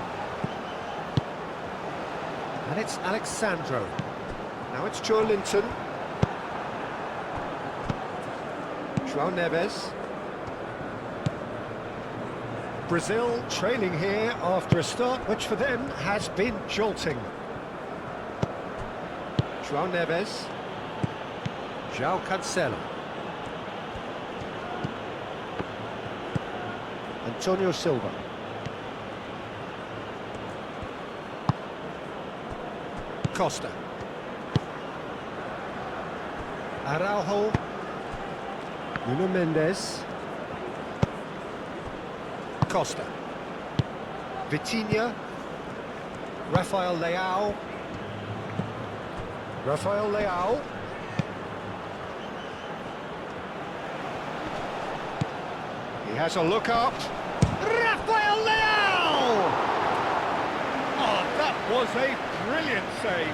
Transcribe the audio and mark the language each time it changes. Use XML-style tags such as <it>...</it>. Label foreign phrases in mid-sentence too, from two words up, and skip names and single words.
<en>And it's Alexandro. Now it's Joe Linton. João Neves. Brazil trailing here after a start which for them has been jolting. João Neves. João Cancelo. Antonio Silva. Costa. Araujo. Nuno Mendes. Costa. Vitinha. Rafael Leao. Rafael Leao. He has a look up. Rafael Leao! Oh, that was a brilliant save.</en>